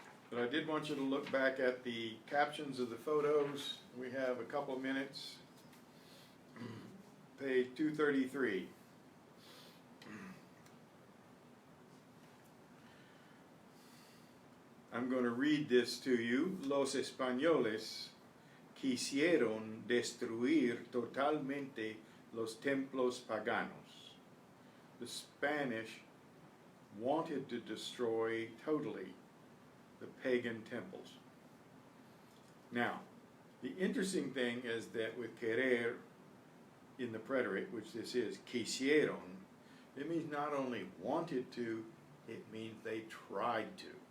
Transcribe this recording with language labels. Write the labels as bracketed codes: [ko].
[en] But I did want you to look back at the captions of the photos. We have a couple of minutes. Page 233. I'm going to read this to you. [es] Los españoles quisieron destruir totalmente los templos paganos. [en] The Spanish wanted to destroy totally the pagan temples. Now, the interesting thing is that with querer in the preterite, which this is, quisieron, it means not only wanted to, it means they tried to.